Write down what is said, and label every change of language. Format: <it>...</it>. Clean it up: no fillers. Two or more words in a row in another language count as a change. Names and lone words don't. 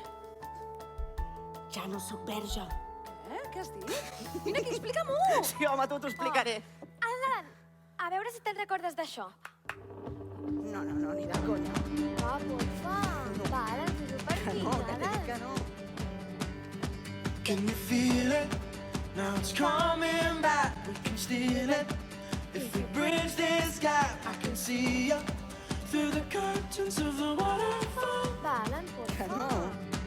<ca>Ja no sóc verge. Què has dit? Vine aquí, explica-m'ho! Sí, home, tu t'ho explicaré. Alan, a veure si te'n recordes d'això. No, ni de conya. Va, porfa. Va, Alan, fes-ho per Que mi, no, que t'he dit que Alan. no.</ca> <en>Can you feel it? Now it's coming back. We can steal it. If we bridge this gap, I can see you through the curtains of the waterfall.</en> <ca>Va, Alan, Que porfa. no.</ca>